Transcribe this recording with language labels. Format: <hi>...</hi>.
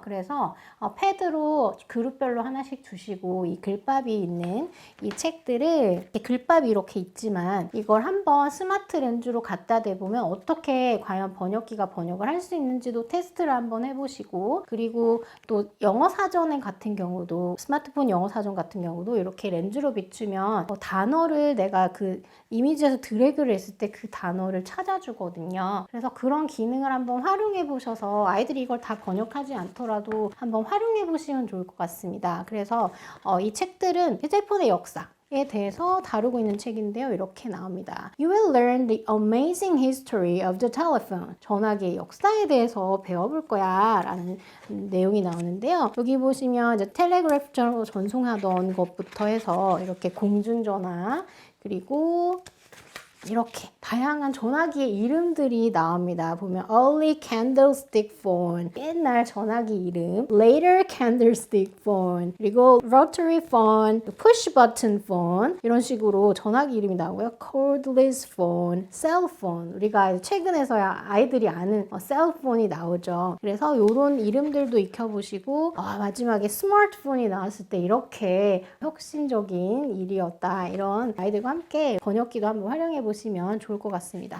<ko>그래서 패드로 그룹별로 하나씩 주시고, 이 글밥이 있는 이 책들을, 글밥이 이렇게 있지만 이걸 한번 스마트 렌즈로 갖다 대보면 어떻게 과연 번역기가 번역을 할 수 있는지도 테스트를 한번 해보시고, 그리고 또 영어 사전 같은 경우도, 스마트폰 영어 사전 같은 경우도 이렇게 렌즈로 비추면 단어를 내가 그 이미지에서 드래그를 했을 때 그 단어를 찾아주거든요. 그래서 그런 기능을 한번 활용해 보셔서 아이들이 이걸 다 번역하지 않더라도 한번 활용해 보시면 좋을 것 같습니다. 그래서 이 책들은 휴대폰의 역사 에 대해서 다루고 있는 책인데요. 이렇게 나옵니다.</ko> <en>You will learn the amazing history of the telephone.</en> <ko>전화기의 역사에 대해서 배워볼 거야 라는 내용이 나오는데요. 여기 보시면 이제 텔레그래프처럼 전송하던 것부터 해서 이렇게 공중전화, 그리고 이렇게 다양한 전화기의 이름들이 나옵니다. 보면 early candlestick phone, 옛날 전화기 이름, later candlestick phone, 그리고 rotary phone, push button phone, 이런 식으로 전화기 이름이 나오고요. cordless phone, cell phone, 우리가 최근에서야 아이들이 아는 셀폰이 나오죠. 그래서 이런 이름들도 익혀보시고, 마지막에 스마트폰이 나왔을 때 이렇게 혁신적인 일이었다, 이런 아이들과 함께 번역기도 한번 활용해 보시면 좋을 것 같습니다.</ko>